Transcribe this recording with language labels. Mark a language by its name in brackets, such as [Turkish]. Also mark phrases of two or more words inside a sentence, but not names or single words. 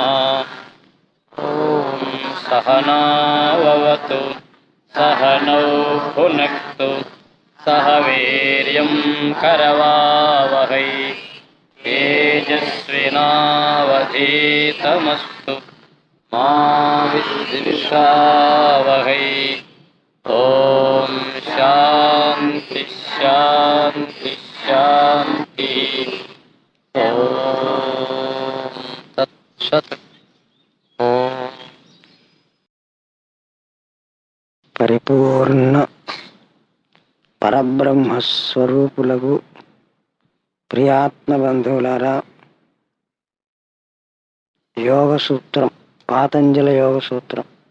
[Sanskrit] ॐ सहनाववतु सहनौ भुनक्तु सह वीर्यं करवावहै तेजस्विनावधीतमस्तु मा विद्विषावहै। ॐ शान्ति शान्ति शान्ति। ॐ तत्सत्। [Telugu] పరిపూర్ణ పరబ్రహ్మస్వరూపులకు ప్రియాత్మ బంధువులారా, యోగ సూత్రం, పాతంజల యోగ సూత్రం.